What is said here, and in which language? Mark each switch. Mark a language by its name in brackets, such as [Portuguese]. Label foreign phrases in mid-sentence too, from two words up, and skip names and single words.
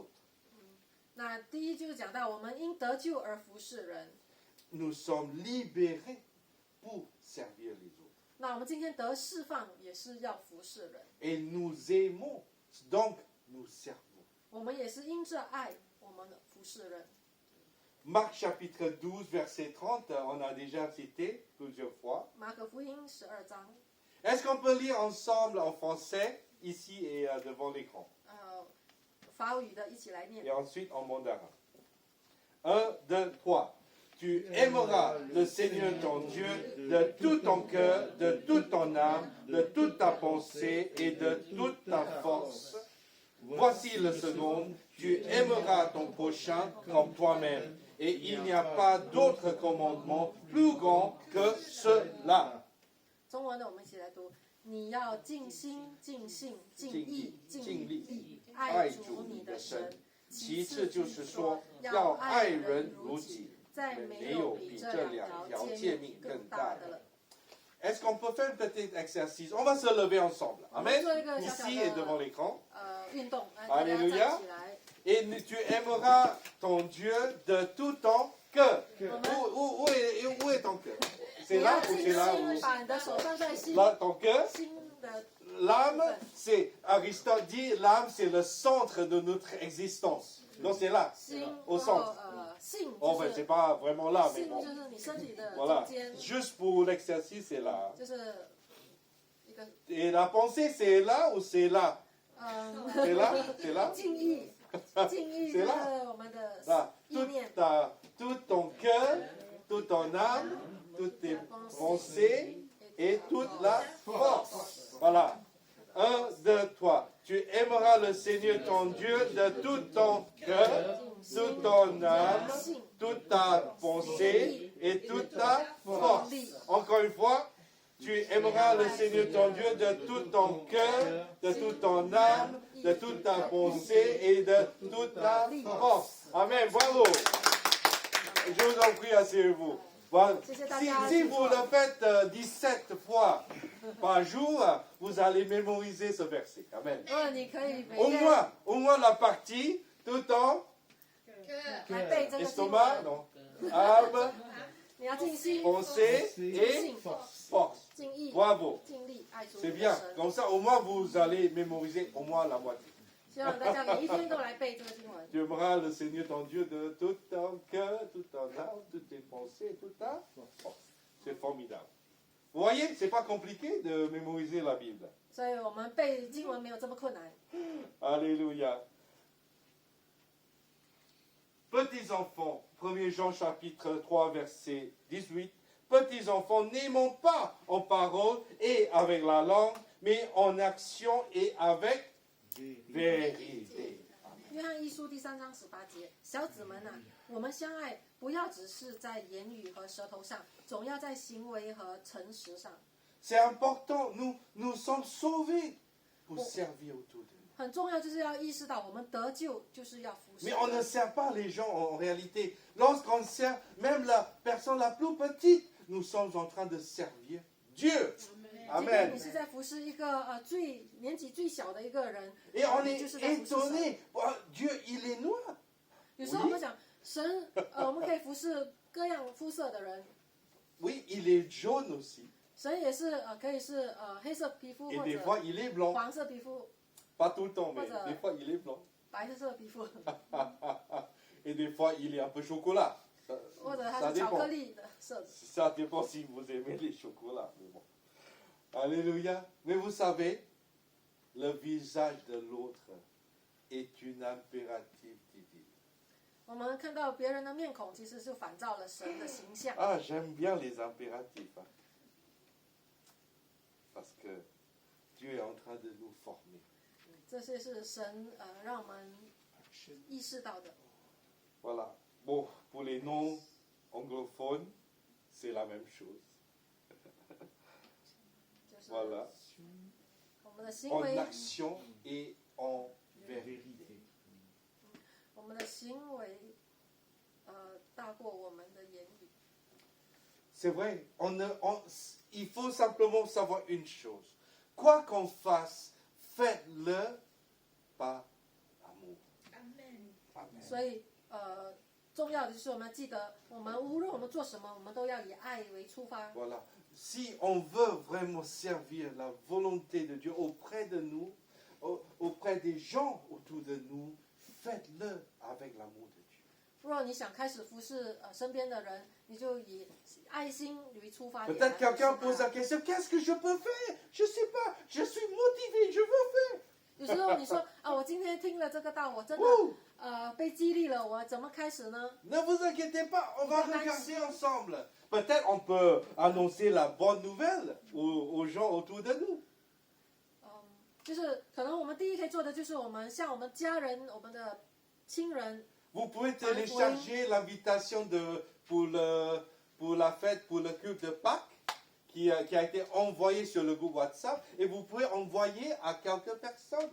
[Chinese] 那第一就是讲到，我们因得救而服侍人。 [French] Nous sommes libérés pour servir les autres. [Chinese] 那我们今天得释放，也是要服侍人。 [French] Et nous aimons, donc nous servons. [Chinese] 我们也是因着爱，我们服侍人。 [French] Marc chapitre 12, verset 30, on a déjà cité plusieurs fois. [Chinese] 马可福音12章， [French] Est-ce qu'on peut lire ensemble en français, ici et devant l'écran? [Chinese] 法语的一起来念 [French] Et。ensuite en mandarin. 1, 2, 3. Tu aimeras le Seigneur ton Dieu de tout ton cœur, de toute ton âme, de toute ta pensée et de toute ta force. Voici le second. Tu aimeras ton prochain comme toi-même. Et il n'y a pas d'autre commandement plus grand que cela. [Chinese] 中文的我们一起来读：你要尽心、尽性、尽意、尽力爱主你的神。其次就是说，要爱人如己。再没有比这两条诫命更大的了。 [French] Est-ce qu'on peut faire un petit exercice? On va se lever ensemble. Amen. Ici et devant l'écran. [Chinese] 运动，大家站 [French] Alléluia. [Chinese] 起来。 [French] Et tu aimeras ton Dieu de tout ton cœur. Où est ton cœur? [Chinese] 你 [French] C'est [Chinese] 要 [French] là ou [Chinese] 尽 [French] c'est là [Chinese] 心 [French] où? [Chinese] 把你的手放在心 [French] Là, ton cœur. [Chinese] 心的 [French] L'âme, c'est, Aristote dit, l'âme, c'est le centre de notre existence. Donc c'est là. [Chinese] 心，然 [French] au [Chinese] 后 [French] centre. [Chinese] 性 [French] Oh, [Chinese] 就 [French] ben, [Chinese] 是 [French] c'est pas vraiment là, mais [Chinese] 性 [French] bon. [Chinese] 就是你身体的 [French] Voilà. [Chinese] 中间， [French] Juste pour l'exercice, c'est là. [Chinese] 就是一个 [French] Et la pensée, c'est là ou c'est là? C'est là? C'est là? [Chinese] 敬意，敬意就是我们的 [French] Là. [Chinese] 意念， [French] Tout ton cœur, toute ton âme, toutes tes pensées et toute la force. Voilà. 1, 2, 3. Tu aimeras le Seigneur ton Dieu de tout ton cœur, toute ton âme, toute ta pensée et toute ta force. Encore une fois, tu aimeras le Seigneur ton Dieu de tout ton cœur, de toute ton âme, de toute ta pensée et de toute ta force. Amen. Bravo. Je vous en prie, asseyez-vous. Voilà. Si vous le faites 17 fois par jour, vous allez mémoriser ce verset. Amen. [Chinese] 你可以每 [French] Au [Chinese] 天 [French] moins la partie, tout en [Chinese] 来背这个经 [French] estomac, [Chinese] 文， [French] non, âme, [Chinese] 你要尽心、 [French] pensée et force. [Chinese] 尽意、 [French] Bravo. [Chinese] 尽力爱主 [French] C'est [Chinese] 你的 [French] bien. [Chinese] 神。 [French] Comme ça, au moins, vous allez mémoriser au moins la moitié. [Chinese] 希望大家每一天都来背这个经文。 [French] Tu aimeras le Seigneur ton Dieu de tout ton cœur, toute ton âme, toutes tes pensées, toute ta force. C'est formidable. Vous voyez, c'est pas compliqué de mémoriser la Bible. [Chinese] 所以我们背经文没有这么困难。 [French] Alléluia. Petits enfants, 1 Jean chapitre 3 verset 18. Petits enfants, n'aimons pas en parole et avec la langue, mais en action et avec vérité. [Chinese] 约翰一书第3章18节，小子们啊，我们相爱，不要只是在言语和舌头上，总要在行为和诚实上。 [French] C'est important, nous sommes sauvés pour servir autour de nous. [Chinese] 很重要，就是要意识到我们得救就是要服侍 [French] Mais。on ne sert pas les gens en réalité. Lorsqu'on sert même la personne la plus petite, nous sommes en train de servir Dieu. [Chinese] 即便 [French] Amen. [Chinese] 你是在服侍一个年纪最小的一个人， [French] Et on [Chinese] 你 [French] est [Chinese] 就是在服侍神。 [French] étonné. Oh, Dieu, il est noir. [Chinese] 有时候我们想，神我们可以服侍各样肤色的人， [French] Oui, il est jaune aussi. [Chinese] 神也是可以是黑色皮肤 [French] Et [Chinese] 或 [French] des [Chinese] 者 [French] fois, il est blanc. [Chinese] 黄色皮肤、 [French] Pas tout le temps, mais Voilà. des fois, il est blanc. [Chinese] 白色皮肤， [French] Et des fois, il est un peu chocolat. Ça, [Chinese] 或者它 [French] ça [Chinese] 是巧克 [French] dépend. [Chinese] 力的色子。 [French] Ça dépend si vous aimez les chocolats. Mais bon. Alléluia. Mais vous savez, le visage de l'autre est une impérative divine. [Chinese] 我们看到别人的面孔，其实是反照了神的形象。 [French] Ah, j'aime bien les impératifs. Hein. Parce que Dieu est en train de nous former. [Chinese] 这些是神让我们意识到的。 [French] Voilà. Bon, pour les non-anglophones, c'est la même chose. [Chinese] 就是 [French] Voilà. [Chinese] 我们的行 [French] En [Chinese] 为， [French] action et en vérité. [Chinese] 我们的行为大过我们的言语。 [French] C'est vrai. Il faut simplement savoir une chose. Quoi qu'on fasse, faites-le par amour. Amen. [Chinese] 所以重要的就是我们要记得，我们无论我们做什么，我们都要以爱为出发。 [French] Voilà. Si on veut vraiment servir la volonté de Dieu auprès de nous, auprès des gens autour de nous, faites-le avec l'amour de Dieu. [Chinese] 如果你想开始服侍身边的人，你就以爱心为出发点。 [French] Peut-être quelqu'un pose la question, qu'est-ce que je peux faire? Je ne sais pas, je suis motivé, je veux faire. [Chinese] 有时候你说我今天听了这个道，我真的被激励了，我怎么开始呢？ [French] Ne vous inquiétez pas, on va regarder ensemble. Peut-être on peut annoncer la bonne nouvelle aux gens autour de nous. [Chinese] 就是可能我们第一可以做的就是我们向我们家人、我们的亲人， [French] Vous pouvez télécharger l'invitation pour la fête, pour le culte de Pâques, qui a été envoyée sur le groupe WhatsApp, et vous pouvez envoyer à quelques personnes.